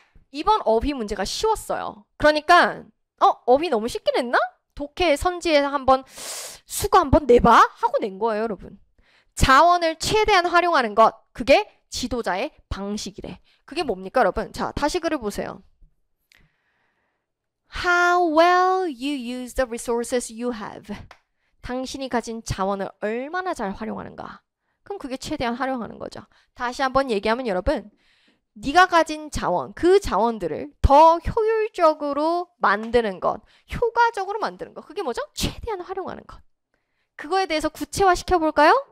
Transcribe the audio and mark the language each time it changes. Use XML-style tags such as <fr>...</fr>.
<ko>이번 어휘 문제가 쉬웠어요. 그러니까 어휘 너무 쉽게 냈나? 독해 선지에서 한번 수고 한번 내봐 하고 낸 거예요, 여러분. 자원을 최대한 활용하는 것, 그게 지도자의 방식이래. 그게 뭡니까, 여러분? 자, 다시 글을 보세요.</ko> <en>How well you use the resources you have.</en> <ko>당신이 가진 자원을 얼마나 잘 활용하는가. 그럼 그게 최대한 활용하는 거죠. 다시 한번 얘기하면 여러분, 네가 가진 자원, 그 자원들을 더 효율적으로 만드는 것, 효과적으로 만드는 것. 그게 뭐죠? 최대한 활용하는 것. 그거에 대해서 구체화 시켜볼까요?</ko>